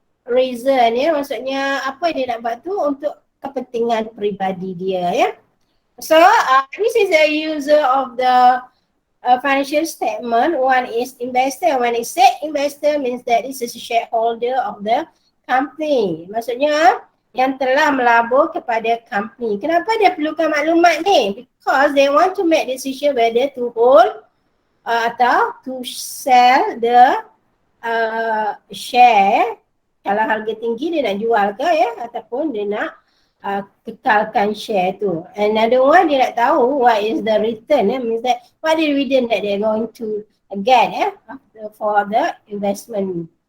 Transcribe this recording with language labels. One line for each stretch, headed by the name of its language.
Malay: reason Maksudnya apa dia nak buat tu untuk kepentingan peribadi dia
English: So this is the user of the financial statement. One is investor. When it say investor means that this is a shareholder of the company.
Malay: Maksudnya yang telah melabur kepada company. Kenapa dia perlukan maklumat ni?
English: Because they want to make decision whether to hold atau to sell the share.
Malay: Kalau harga tinggi dia nak jual ke ataupun dia nak kekalkan share tu.
English: Another one
Malay: dia nak tahu
English: what is the return means that what the return that they're going to get for the investment.